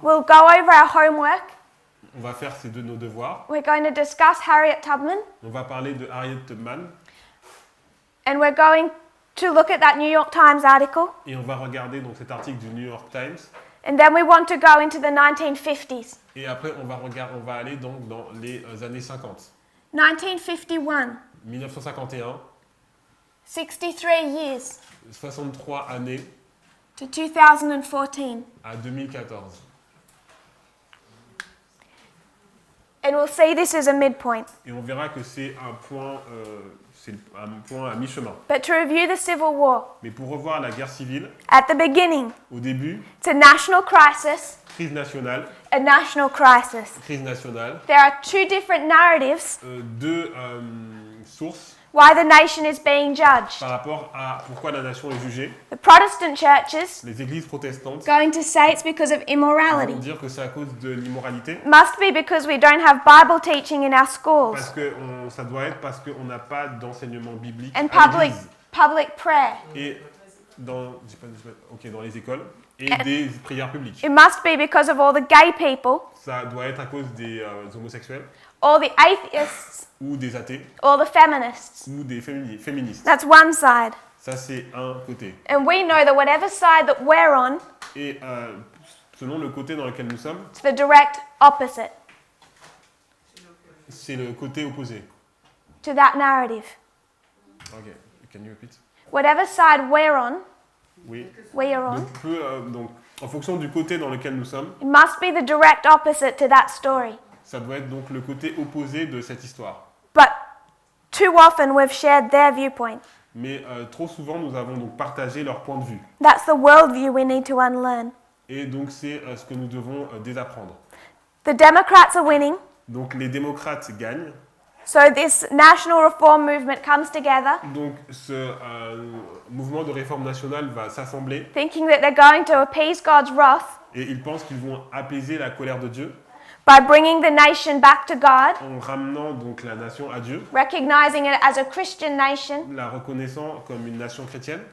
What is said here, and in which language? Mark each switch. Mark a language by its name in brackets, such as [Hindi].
[English] We'll go over our homework. [French] on va faire nos devoirs, [English] We're going to discuss Harriet Tubman, [French] on va parler de Harriet Tubman [English] and we're going to look at that New York Times article. [French] et on va regarder donc cet article du New York Times. [English] And then we want to go into the 1950s. [French] Et après, on va aller donc dans les années 50. [English] 1951, [French] 1951, [English] 63 years [French] 63 années [English] to 2014. [French] à 2014. [English] And we'll see this as a midpoint. [French] Et on verra que c'est un point à mi-chemin. [English] But to review the Civil War, [French] Mais pour revoir la guerre civile, [English] at the beginning, [French] au début, [English] it's a national crisis, [French] crise nationale, [English] a national crisis. [French] crise nationale, [English] There are 2 different narratives [French] 2 sources [English] why the nation is being judged. [French] par rapport à pourquoi la nation est jugée. [English] The Protestant churches [French] Les églises protestantes [English] going to say it's because of [French] vont [English] immorality. [French] dire que c'est à cause de l'immoralité. [English] Must be because we don't have Bible teaching in our schools [French] Parce que ça doit être parce qu'on n'a pas d'enseignement biblique [English] and [French] à l'église. [English] public prayer. [French] Et dans les écoles et des prières publiques. [English] It must be because of all the gay people, [French] Ça doit être à cause des homosexuels [English] all the atheists, [French] ou des athées [English] all the feminists. [French] ou des féministes. [English] That's one side. [French] Ça, c'est un côté. [English] And we know that whatever side that we're on, [French] Et selon le côté dans lequel nous sommes, [English] it's the direct opposite [French] c'est le côté opposé. [English] to that narrative. Ok, can you repeat? Whatever side we're on, [French] Oui. [English] on, [French] Donc, en fonction du côté dans lequel nous sommes, [English] it must be the direct opposite to that story. [French] ça doit être donc le côté opposé de cette histoire. [English] But too often we've shared their viewpoint. [French] Mais trop souvent, nous avons donc partagé leur point de vue. [English] That's the worldview we need to unlearn. [French] Et donc, c'est ce que nous devons désapprendre. [English] The Democrats are winning, [French] Donc, les démocrates gagnent, [English] So this national reform movement comes together, [French] Donc ce mouvement de réforme nationale va s'assembler [English] thinking that they're going to appease God's wrath [French] et ils pensent qu'ils vont apaiser la colère de Dieu [English] by bringing the nation back to God, [French] en ramenant donc la nation à Dieu, [English] recognizing it as a Christian nation, [French] la reconnaissant comme une nation chrétienne